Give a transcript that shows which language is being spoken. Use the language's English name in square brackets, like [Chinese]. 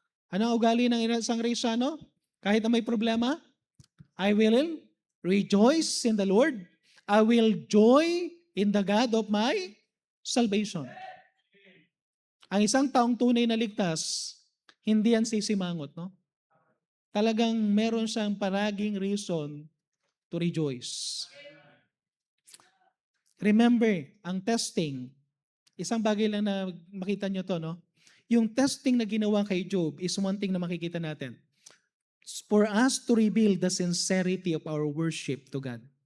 [Filipino] Ano ang ugali ng isang Kristiyano? Kahit na may problema, [English] I will rejoice in the Lord. I will joy in the God of my salvation. [Filipino] Ang isang taong tunay na ligtas, hindi yan sisimangot, no? Talagang meron siyang paraging [English] reason to rejoice. [Filipino] Remember, ang testing, isang bagay lang na makita nyo to, no? Yung testing na ginawa kay Job [English] is one thing [Filipino] na makikita natin. [English] For us to reveal the sincerity of our worship to God.